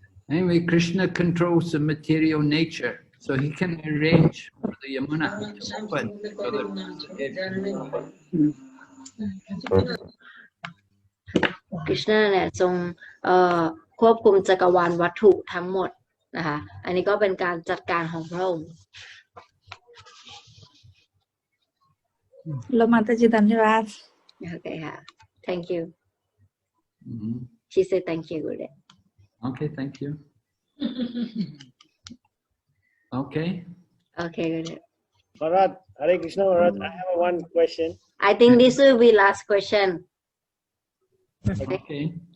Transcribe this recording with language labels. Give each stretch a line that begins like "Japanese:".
English: Anyway, Krishna controls the material nature, so he can arrange for the Yamuna to open so that Vasudev can open.
Thai: กฤษณะเนี่ยทรงควบคุมจักรวาลวัตถุทั้งหมดนะคะอันนี้ก็เป็นการจัดการของพระองค์
Hindi: ल माताजी धन्यवाद
Thai: โอเคค่ะ
English: thank you Mhm. she said thank you Gurudev Okay, thank you. Okay. okay Gurudev Maharaj, Hare Krishna Maharaj, I have one question. I think this will be last question Okay.